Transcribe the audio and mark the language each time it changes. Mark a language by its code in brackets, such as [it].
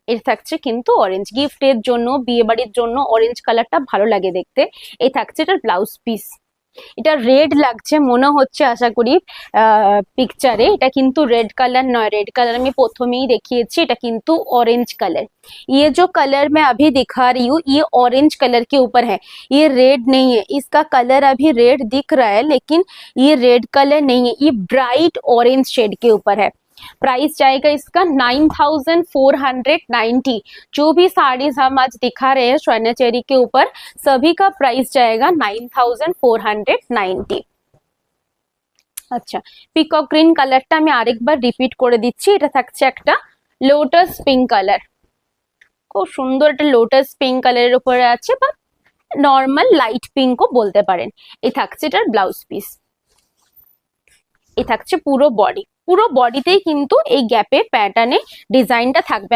[bn] এর থাকছে কিন্তু অরেঞ্জ, গিফটের জন্য, বিয়ে বাড়ির জন্য অরেঞ্জ কালারটা ভালো লাগে দেখতে। এই থাকছে এটার ব্লাউজ পিস। এটা রেড লাগছে মনে হচ্ছে আশা করি পিকচারে, এটা কিন্তু রেড কালার নয়, রেড কালার আমি প্রথমেই দেখিয়েছি, এটা কিন্তু ऑरेंज कलर। [hi] ये जो कलर मैं अभी दिखा रही हूँ ये ऑरेंज कलर के ऊपर है, ये रेड नहीं है। इसका कलर अभी रेड दिख रहा है लेकिन ये रेड कलर नहीं है, ये ब्राइट ऑरेंज शेड के ऊपर है। प्राइस जाएगा इसका 9490। जो भी साड़ीज हम आज दिखा रहे हैं स्वर्ण चेरी के ऊपर, सभी का प्राइस जाएगा 9490। [bn] আচ্ছা, পিকক গ্রিন কালারটা আমি আরেকবার রিপিট করে দিচ্ছি। এটা থাকছে একটা লোটাস পিঙ্ক কালার, খুব সুন্দর একটা লোটাস পিঙ্ক কালারের উপরে আছে, বা নর্মাল লাইট পিঙ্কও বলতে পারেন। এই থাকছে এটার ব্লাউজ পিস। এই থাকছে পুরো বডি, পুরো বডিতেই কিন্তু এই গ্যাপে প্যাটার্নে ডিজাইনটা থাকবে।